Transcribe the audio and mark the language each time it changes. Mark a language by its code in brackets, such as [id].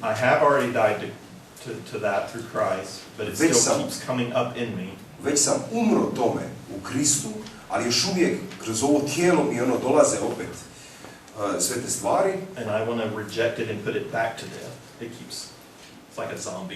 [en] I have already died to that through Christ, but it still keeps coming up in me. [hr] Već sam umro tome u Kristu, ali još uvijek kroz ovo tijelo mi dolaze opet sve te stvari. [en] And I want to reject it and put it back to death. It keeps, it's like a zombie.